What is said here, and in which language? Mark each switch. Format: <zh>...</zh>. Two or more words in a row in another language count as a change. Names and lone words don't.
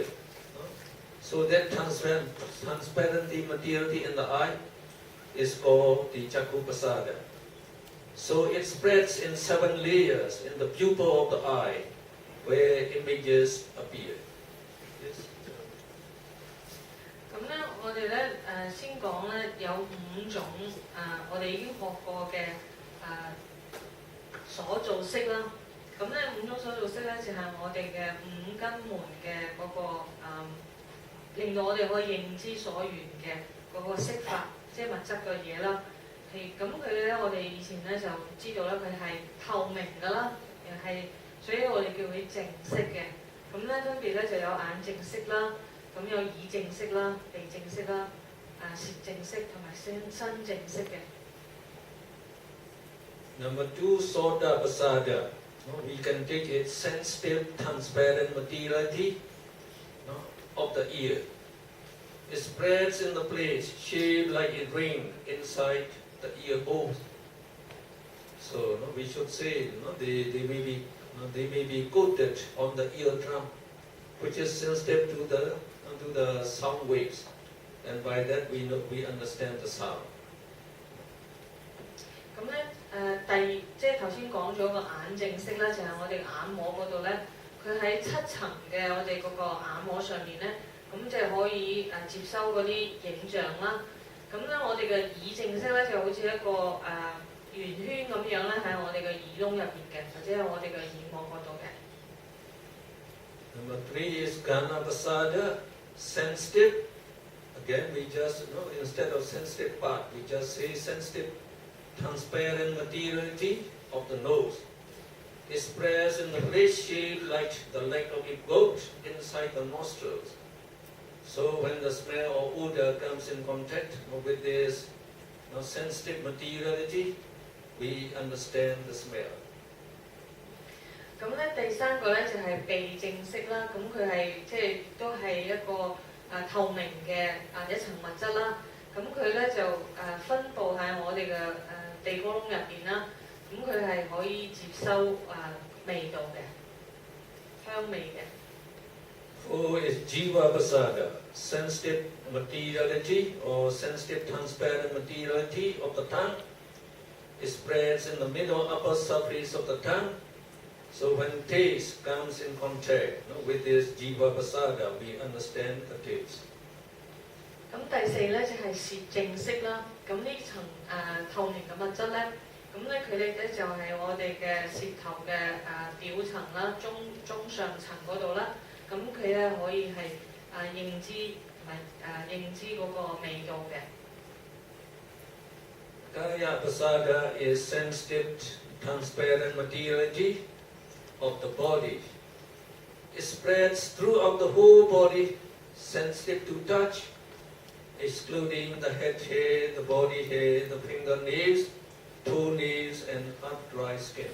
<en>So that transparent materiality in the eye is called the Chakupasada. So it spreads in 7 layers in the pupil of the eye, where images appear. Yes.</en> <yue>咁咧，我哋咧先講咧有5種我哋已經學過嘅所造色啦。咁咧5種所造色咧就係我哋嘅5根門嘅嗰個令到我哋可以認知所緣嘅嗰個色法，即係物質嘅嘢啦。咁佢咧，我哋以前咧就知道咧，佢係透明㗎啦，所以我哋叫佢淨色嘅。咁咧分別咧就有眼淨色啦，咁有耳淨色啦、鼻淨色啦、舌淨色同埋身淨色嘅。</yue> <en>Number 2, soda pasada. We can take it sensitive, transparent materiality of the ear. It spreads in the place, shaped like a ring inside the ear holes. So we should say they may be coated on the eardrum, which is sensitive to the sound waves, and by that we understand the sound.</en> <yue>咁咧即係頭先講咗個眼淨色咧，就係我哋眼膜嗰度咧，佢喺7層嘅我哋嗰個眼膜上面咧，咁就可以接收嗰啲影像啦。咁咧我哋嘅耳淨色咧就好似一個圓圈咁樣咧喺我哋嘅耳窿入邊嘅，或者係我哋嘅耳膜嗰度嘅。</yue> <en>Number 3 is Gana Pasada, sensitive. Again, we just, instead of sensitive part, we just say sensitive, transparent materiality of the nose. It spreads in the place shaped like the leg of a goat inside the nostrils. So when the smell or odor comes in contact with this sensitive materiality, we understand the smell.</en> <yue>咁咧第3個咧就係鼻淨色啦，咁佢係即係都係一個透明嘅一層物質啦。咁佢咧就分佈喺我哋嘅地哥窿入邊啦。咁佢係可以接收味道嘅香味嘅。</yue> <en>4 is Jiva Pasada, sensitive materiality or sensitive transparent materiality of the tongue. It spreads in the middle upper surface of the tongue. So when taste comes in contact with this Jiva Pasada, we understand the taste.</en> <yue>咁第4咧就係舌淨色啦。咁呢層透明嘅物質咧，咁咧佢哋咧就係我哋嘅舌頭嘅表層啦、中上層嗰度啦。咁佢咧可以係認知同埋認知嗰個味道嘅。</yue> <en>Kaya Pasada is sensitive, transparent materiality of the body. It spreads throughout the whole body, sensitive to touch, excluding the head hair, the body hair, the fingernails, toenails, and dry skin.</en>